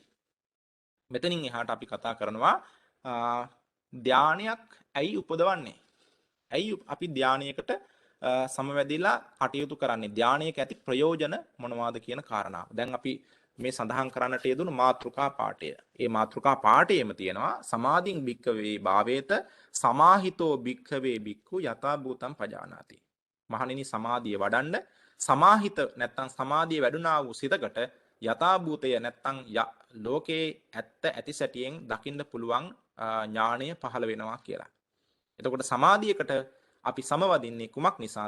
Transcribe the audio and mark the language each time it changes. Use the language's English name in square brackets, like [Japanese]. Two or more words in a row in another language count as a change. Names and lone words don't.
[Sinhala] මෙතනින් එහාට අපි කතා කරනවා ධානයක් ඇයි උපදවන්නේ? ඇයි අපි ධානයකට සමවැදිලා කටයුතු කරන්නේ? ධානයක ඇති ප්‍රයෝජන මොනවාද කියන කාරණාව. දැන් අපි මේ සඳහන් කරන්නට යෙදුණු මාතෘකා පාඨය. ඒ මාතෘකා පාඨයේම තියෙනවා [Pali] සමාධින් භික්ඛවේ භාවේත සමාහිතෝ භික්ඛවේ භික්ඛු යථා භූතං පජානාති. [Sinhala] මහණෙනි සමාධිය වඩන්න සමාහිත නැත්නම් සමාධිය වැඩුණා වූ සිතකට යථා භූතය නැත්නම් ලෝකේ ඇත්ත ඇති සැටියෙන් දකින්න පුළුවන් ඥාණය පහළ වෙනවා කියලා. එතකොට සමාධියකට අපි සමවදින්නේ කුමක් නිසාද?